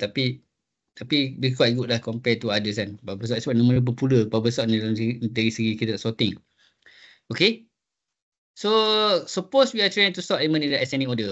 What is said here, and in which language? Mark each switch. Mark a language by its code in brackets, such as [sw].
[ms] Tapi dia [en] quite good [ms] lah [en] compare to others [ms] kan. Bubble sort sebab nama dia berpula. Bubble sort ni dari segi kita sorting. [en] Okay. So suppose we are trying to sort element in the ascending order.